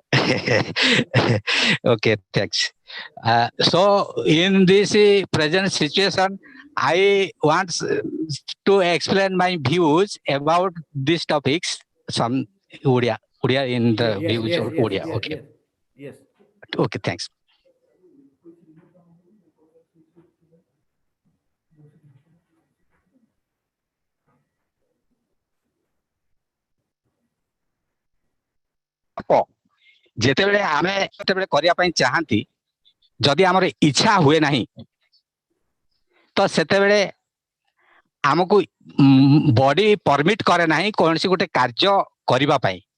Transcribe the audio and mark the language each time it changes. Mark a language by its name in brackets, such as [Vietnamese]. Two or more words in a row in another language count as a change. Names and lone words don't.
[English] Okay, thanks. So in this present situation, I want to explain my views about these topics. Some Odia in the views of Odia. Okay. Yes. Okay, thanks. [Odia] ଯେତେବେଳେ ଆମେ କରିବା ପାଇଁ ଚାହାନ୍ତି ଯଦି ଆମର ଇଚ୍ଛା ହୁଏ ନାହିଁ ତ ସେତେବେଳେ ଆମକୁ [English] body permit [Odia] କରେ ନାହିଁ କୌଣସି ଗୋଟେ କାର୍ଯ୍ୟ କରିବା ପାଇଁ।